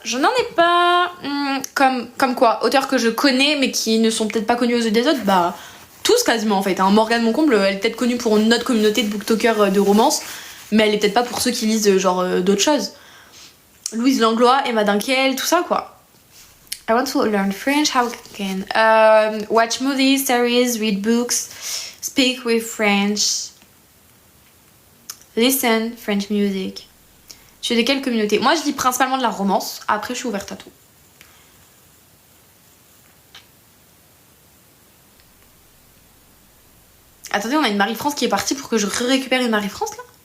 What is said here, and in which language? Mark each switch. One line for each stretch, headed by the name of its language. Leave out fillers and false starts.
French: Je n'en ai pas. Comme quoi, auteurs que je connais, mais qui ne sont peut-être pas connus aux yeux des autres, bah, tous quasiment en fait. Hein. Morgane Moncomble, elle est peut-être connue pour une autre communauté de booktokers de romance, mais elle est peut-être pas pour ceux qui lisent genre d'autres choses. Louise Langlois, Emma Dunkel, tout ça quoi.
English: I want to learn French, how can watch movies, series, read books, speak with French, listen French music.
French: Tu es de quelle communauté? Moi je lis principalement de la romance, après je suis ouverte à tout. Attendez, on a une Marie-France qui est partie pour que je récupère une Marie-France là?